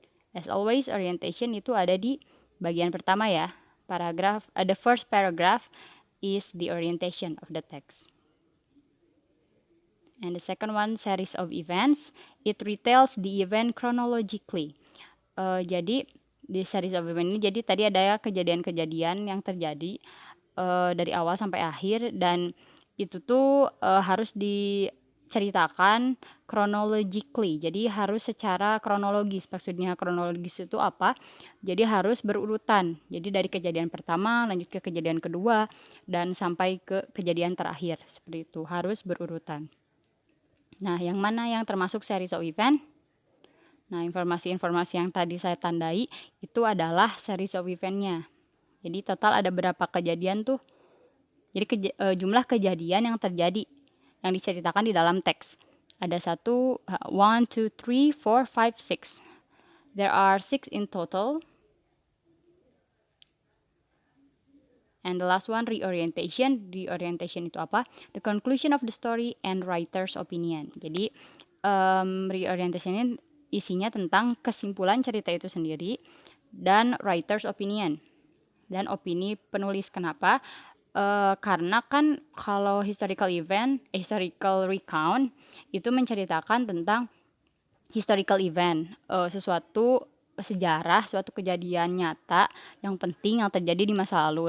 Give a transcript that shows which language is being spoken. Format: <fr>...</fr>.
<en>As always,</en> <id>orientation itu ada di bagian pertama ya.</id> <en>The first paragraph is the orientation of the text. And the second one, series of events. It retells the event chronologically.</en> <id>Jadi di series of event ini, jadi tadi ada kejadian-kejadian yang terjadi dari awal sampai akhir, dan itu tuh harus diceritakan chronologically. Jadi harus secara kronologis. Maksudnya kronologis itu apa? Jadi harus berurutan. Jadi dari kejadian pertama lanjut ke kejadian kedua dan sampai ke kejadian terakhir. Seperti itu, harus berurutan. Nah, yang mana yang termasuk series of event? Nah, informasi-informasi yang tadi saya tandai itu adalah series of event-nya. Jadi total ada berapa kejadian tuh? Jadi jumlah kejadian yang terjadi yang diceritakan di dalam teks. Ada 1, 2, 3, 4, 5, 6.</id> <en>There are 6 in total. And the last one, reorientation. Reorientation</en> <id>itu apa?</id> <en>The conclusion of the story and writer's opinion.</en> <id>Jadi reorientation ini isinya tentang kesimpulan cerita itu sendiri dan writer's opinion dan opini penulis. Kenapa? Karena kan kalau historical recount itu menceritakan tentang historical event, sesuatu sejarah, suatu kejadian nyata yang penting yang terjadi di masa lalu.</id>